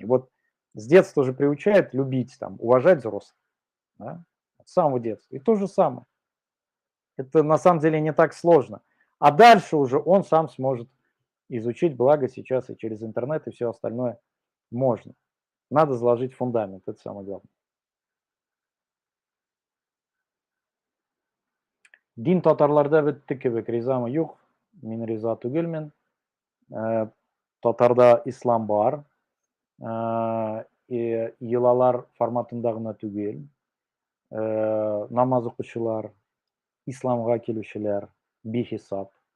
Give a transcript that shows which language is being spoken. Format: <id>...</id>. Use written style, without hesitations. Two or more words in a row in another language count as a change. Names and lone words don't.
<ru>Вот с детства же приучают любить, там, уважать взрослых, да? С самого детства. И то же самое. Это на самом деле не так сложно. А дальше уже он сам сможет изучить, благо сейчас и через интернет, и все остальное можно. Надо заложить фундамент, это самое главное.</ru> <tt>Дин татарларда бетти кебек, ризамы юк, мин риза түгелмен. Татарда ислам бар, йолалар форматында гына түгел, намаз укучылар, исламга килүчеләр бихисап.</tt>